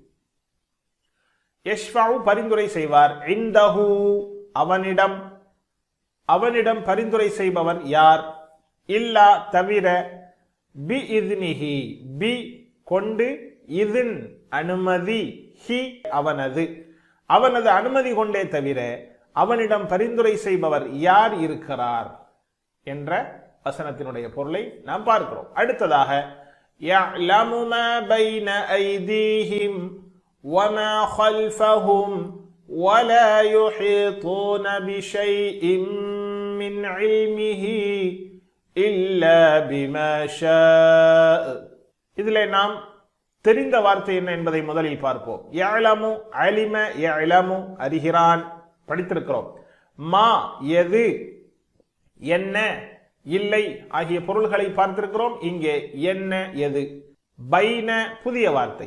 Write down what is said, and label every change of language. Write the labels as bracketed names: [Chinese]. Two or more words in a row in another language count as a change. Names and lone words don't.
[Tamil] யஷ்ஃபஉ பரிந்துரை செய்வார், இன்தஹு அவனிடம், அவனிடம் பரிந்துரை செய்பவர் யார், இல்லா தவிர, பிஇذனிஹி பி கொண்டு, இதின் அனுமதி, ஹி அவனது, அவனது அனுமதி கொண்டே தவிர அவனிடம் பரிந்துரை செய்பவர் யார் இருக்கிறார் என்ற வசனத்தினுடைய பொருளை நாம் பார்க்கிறோம். [Arabic] அடுத்ததாக يعلم ما بين أيديهم وما خلفهم ولا يحيطون بشيء من علمه إلا بما شاء. [Tamil] இதிலே நாம் தெரிந்த வார்த்தை என்ன என்பதை முதலில் பார்ப்போம். [Arabic] يعلم، علم، يعلم [Tamil] அறிகிறான், படித்திருக்கிறோம். மா எது, என்ன, இல்லை ஆகிய பொருள்களை பார்த்திருக்கிறோம். இங்கே என்ன எது. பைன புதிய வார்த்தை.